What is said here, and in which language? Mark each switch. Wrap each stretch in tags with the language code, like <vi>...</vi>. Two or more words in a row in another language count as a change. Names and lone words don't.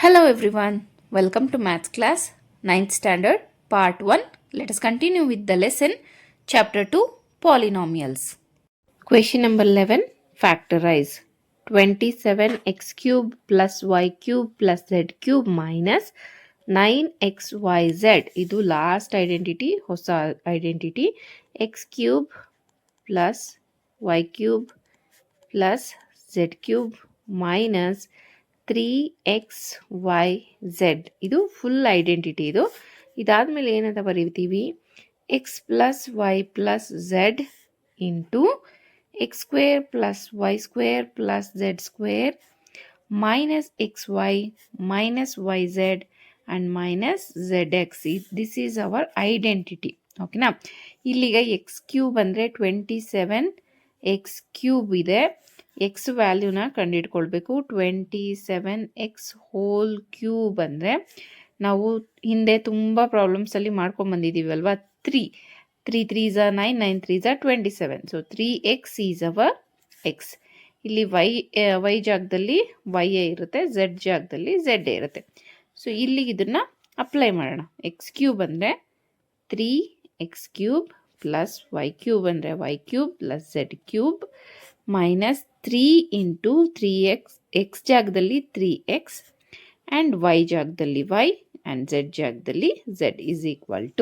<en>everyone, welcome to Maths class 9th standard part 1. Let us continue with the lesson chapter 2 polynomials. Question number 11, factorize 27x cube plus y cube plus z cube minus 9xyz.</en> <kn>ಇದು</kn> <en>last identity,</en> <kn>ಹೊಸ ಐಡೆಂಟಿಟಿ.</kn> <en>x cube plus y cube plus z cube minus 3xyz.</en> <kn>ಇದು</kn> <en>full identity.</en> <kn>ಇದಾದ್ಮೇಲೆ ಏನಂತ ಬರೀತೀವಿ,</kn> <en>x plus y plus z into x square plus y square plus z square minus x y minus y z and minus z x. This is our identity. ಓಕೆನಾ.</en> <kn>ಇಲ್ಲಿಗ</kn> <en>x cube</en> <kn>ಅಂದರೆ</kn> <en>27 x cube</en> <kn>ಇದೆ. ಎಕ್ಸ್ ವ್ಯಾಲ್ಯೂನ ಕಂಡುಹಿಡ್ಕೊಳ್ಬೇಕು.</kn> <en>27x whole cube</en> <kn>ಅಂದರೆ ನಾವು ಹಿಂದೆ ತುಂಬ ಪ್ರಾಬ್ಲಮ್ಸಲ್ಲಿ ಮಾಡ್ಕೊಂಬಂದಿದ್ದೀವಿ ಅಲ್ವಾ.</kn> <en>3 3s are 9, 9 3s are 27. So 3x is our x.</en> <kn>ಇಲ್ಲಿ ವೈ ಜಾಗದಲ್ಲಿ ವೈ ಇರುತ್ತೆ, ಝೆಡ್ ಜಾಗದಲ್ಲಿ ಝೆಡ್ ಇರುತ್ತೆ. ಸೊ ಇಲ್ಲಿ ಇದನ್ನು ಅಪ್ಲೈ ಮಾಡೋಣ.</kn> <en>x cube ಅಂದರೆ 3x cube plus y cube ಅಂದರೆ y cube plus z cube minus 3 into 3x, x ಜಾಗದಲ್ಲಿ 3x and y ಜಾಗದಲ್ಲಿ y and z ಜಾಗದಲ್ಲಿ z is equal to.</en>